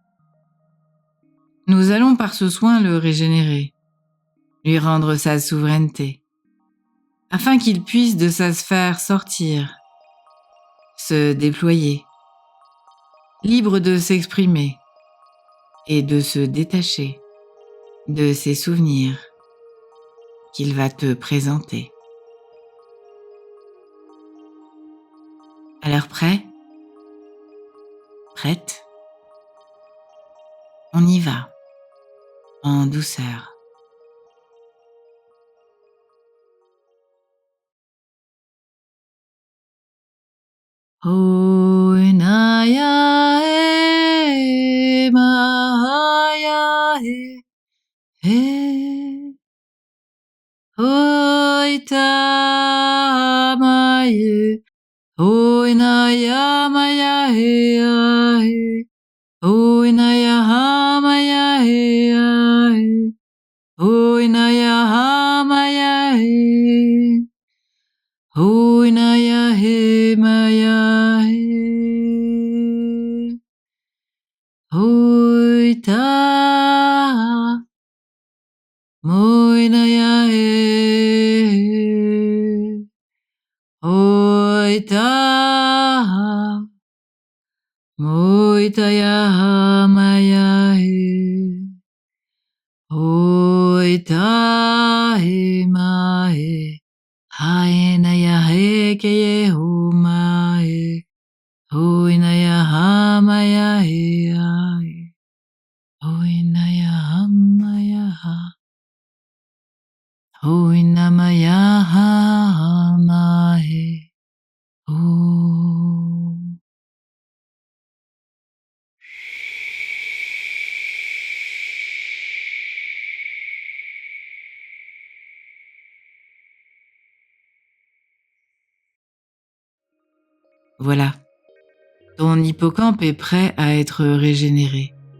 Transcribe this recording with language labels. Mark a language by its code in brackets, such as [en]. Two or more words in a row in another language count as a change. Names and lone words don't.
[fr] Nous allons par ce soin le régénérer, lui rendre sa souveraineté, afin qu'il puisse de sa sphère sortir, se déployer, libre de s'exprimer et de se détacher de ses souvenirs qu'il va te présenter. Alors prêt? Prête? On y va, en douceur. Oinaya e mahaya e oita maye oinaya maya e oinaya hamaya e oinaya hamaya e oinaya he maya he oita moinaya he oita moitaya hamaya he oita he ma he haenaya he keye huma he oinaya hamaya he ai oinaya hamaya ha oinamaya hama he o. Voilà, ton hippocampe est prêt à être régénéré.